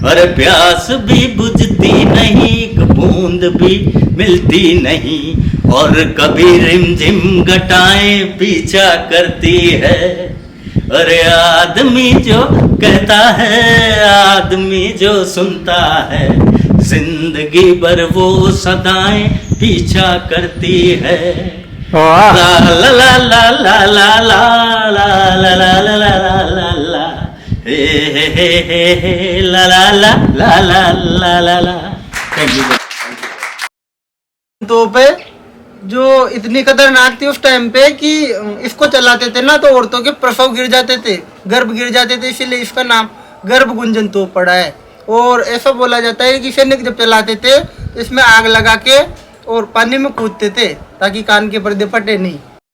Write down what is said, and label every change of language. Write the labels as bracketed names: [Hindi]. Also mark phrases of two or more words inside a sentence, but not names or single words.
[Hindi] अरे प्यास भी बुझती नहीं, एक बूंद भी मिलती नहीं, और कभी रिमझिम घटाएं पीछा करती है। अरे आदमी जो कहता है, आदमी जो सुनता है, जिंदगी भर वो सदाएं पीछा करती है। वाह ला ला ला ला ला ला ला ला ला ला ला ला ला ला ला हे ला ला ला ला ला ला ला ला। [English] थैंक यू। [Hindi] तो पे जो इतनी खतरनाक थी उस टाइम पे कि इसको चलाते थे ना तो औरतों के प्रसव गिर जाते थे, गर्भ गिर जाते थे, इसीलिए इसका नाम गर्भ गुंजन तोप पड़ा है। और ऐसा बोला जाता है कि सैनिक जब चलाते थे इसमें आग लगा के और पानी में कूदते थे ताकि कान के पर्दे फटे नहीं।